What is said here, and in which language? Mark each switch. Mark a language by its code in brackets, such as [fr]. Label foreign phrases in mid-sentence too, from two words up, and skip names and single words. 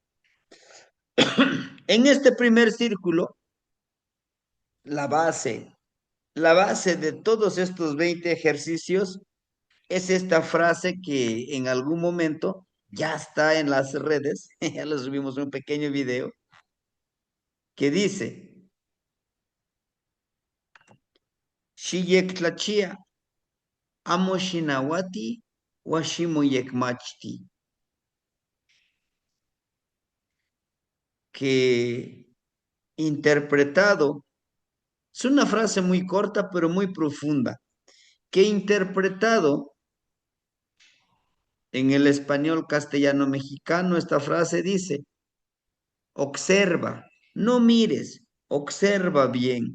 [es] En este primer círculo, la base, la base de todos estos 20 ejercicios es esta frase que en algún momento ya está en las redes, ya lo subimos un pequeño video, que dice, [nah] Shiyek tlachia, amo shinawati, washimo yekmachti, [es] que interpretado, es una frase muy corta pero muy profunda, que interpretado en el español castellano mexicano, esta frase dice, observa, no mires, observa bien.